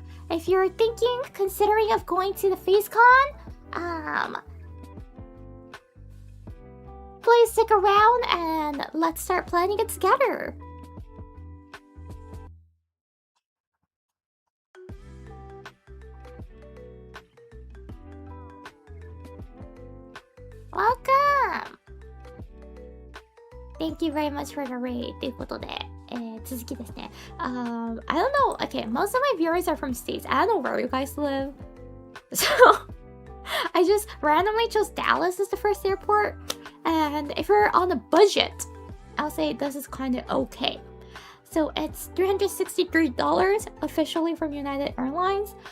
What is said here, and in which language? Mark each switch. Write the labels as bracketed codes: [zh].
[en] If you're considering of going to the FaceCon, please stick around and let's start planning it together. Welcome! Thank you very much for the raid. [ja] ということで、続きですね。 [en] I don't know. Okay, most of my viewers are from states. I don't know where you guys live. So, I just randomly chose Dallas as the first airport. And if you're on a budget, I'll say this is kind of okay. So it's $363 officially from United Airlines.